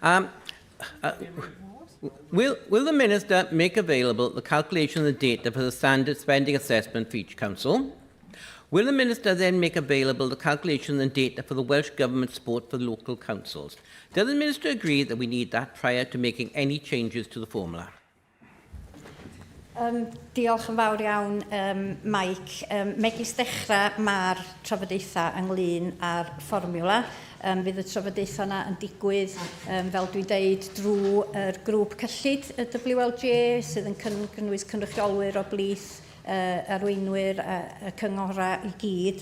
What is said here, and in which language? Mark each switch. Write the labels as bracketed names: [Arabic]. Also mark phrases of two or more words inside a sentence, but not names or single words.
[English] Will the Minister make available the calculation of the data for the standard spending assessment for each council? Will the Minister then make available the calculation and data for the Welsh Government support for the local councils? Does the Minister agree that we need that prior to making any changes to the formula? [Welsh] Diolch yn fawr iawn, Mike. Megis dechrau mae'r trafodaethau ynglyn â'r fformiwla. Bydd y trafodaethau yna yn digwydd, fel dwi'n deud, drwy'r grŵp cyllid y WLJ, sydd yn cynnwys cynrychiolwyr o blith, arweinwyr y cyngorau i gyd.